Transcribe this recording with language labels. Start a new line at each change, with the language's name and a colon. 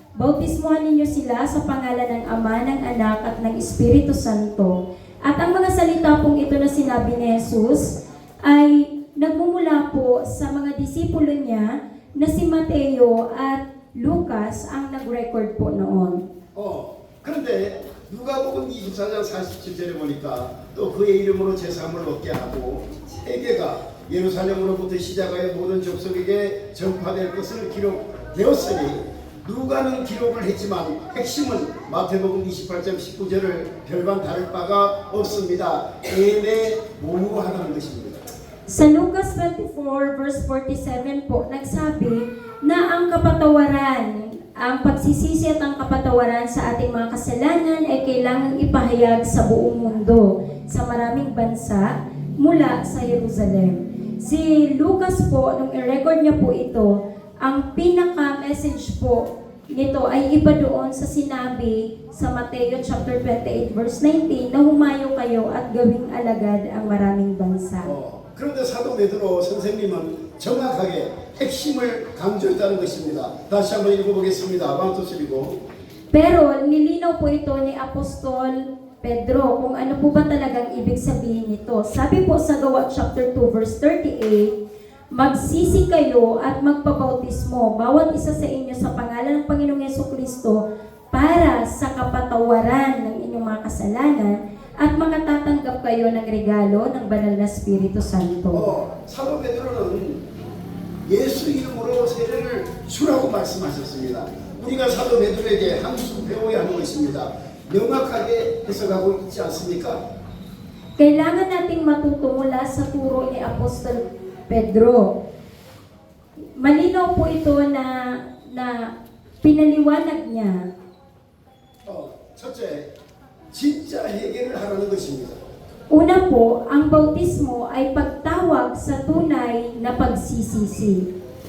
Filipino: Bautismuhan ninyo sila sa pangalan ng Ama, ng Anak at ng Espiritu Santo. At ang mga salita pong ito na sinabi ni Jesus ay nagmumula po sa mga disipulo niya na si Mateo at Lucas ang nag-record po noon.
Korean: 그런데 누가복음 24장 47절에 보니까 또 그의 이름으로 제사함을 얻게 하고 세계가 예루살렘으로부터 시작하여 모든 족속에게 전파될 것을 기록되었으니, 누가는 기록을 했지만 핵심은 마태복음 28장 19절을 별반 다를 바가 없습니다. 애매모호하다는 것입니다.
Filipino: Sa Lucas 24 verse 47 po, nagsabi na ang kapatawaran, ang pagsisisi at ang kapatawaran sa ating mga kasalanan ay kailangang ipahayag sa buong mundo, sa maraming bansa, mula sa Jerusalem. Si Lucas po, nung i-record niya po ito, ang pinaka-message po nito ay iba doon sa sinabi sa Mateo chapter 28 verse 19 na humayo kayo at gawing alagad ang maraming bansa.
Korean: 그런데 사도 베드로 선생님은 정확하게 핵심을 강조했다는 것입니다. 다시 한번 읽어보겠습니다. 왕토스리고.
Filipino: Pero nilinaw po ito ni Apostol Pedro kung ano po ba talagang ibig sabihin nito. Sabi po sa Gawa chapter 2 verse 38, magsisi kayo at magpabautismo bawat isa sa inyo sa pangalan ng Panginoong Hesukristo para sa kapatawaran ng inyong mga kasalanan at makatatanggap kayo ng regalo ng banal na Espiritu Santo.
Korean: 사도 베드로는 예수 이름으로 세례를 주라고 말씀하셨습니다. 우리가 사도 베드로에게 한 수 배워야 하는 것입니다. 명확하게 해석하고 있지 않습니까?
Filipino: Kailangan nating matuto mula sa turo ni Apostol Pedro. Malinaw po ito na pinaliwanag niya.
Korean: 첫째, 진짜 회개를 하라는 것입니다.
Filipino: Una po, ang bautismo ay pagtawag sa tunay na pagsisisi.